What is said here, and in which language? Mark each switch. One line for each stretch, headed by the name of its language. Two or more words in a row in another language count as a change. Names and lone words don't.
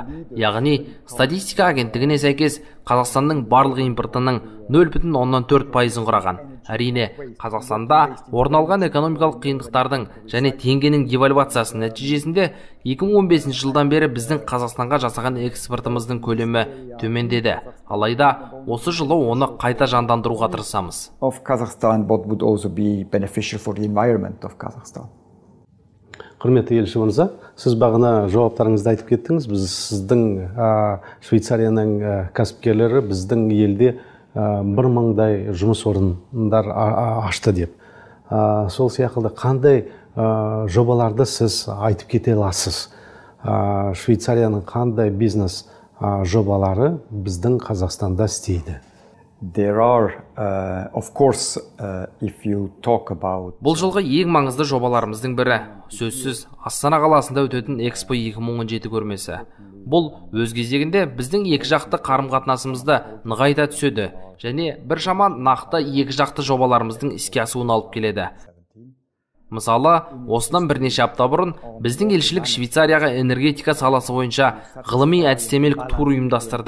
Kazakh: Яғни, статистика агенттігіне сәйкес Қазақстанның барлық импортының 0,4%-ын құраған. Әрине, Қазақстанда орын алған экономикалық қиындықтардың және теңгенің девальвациясы нәтижесінде 2015 жылдан бері біздің Қазақстанға жасаған экспортымыздың көлемі төмендеді. Алайда, осы жылы оны қайта жандандыруға тырысамыз.
English: Of Kazakhstan, but would also be beneficial for the environment of Kazakhstan.
Kazakh: Құрметті елші мырза, сіз бағана жауаптарыңызды айтып кеттіңіз. Біз сіздің Швейцарияның кәсіпкерлері біздің елде 1000-дай жұмыс орындар ашты деп. Сол сияқты қандай жобаларды сіз айтып кете аласыз? Швейцарияның қандай бизнес жобалары біздің Қазақстанда істейді?
English: There are, of course, if you talk about...
Kazakh: Бұл жылғы ең маңызды жобаларымыздың бірі, сөзсіз, Астана қаласында өтетін Экспо 2017 көрмесі. Бұл өз кезегінде біздің екі жақты қарым-қатынасымызды нығайта түседі және біршама нақты екі жақты жобаларымыздың іске асуына алып келеді. Мысалы, осыдан бірнеше апта бұрын біздің елшілік Швейцарияға энергетика саласы бойынша ғылыми әдістемелік тур ұйымдастырды.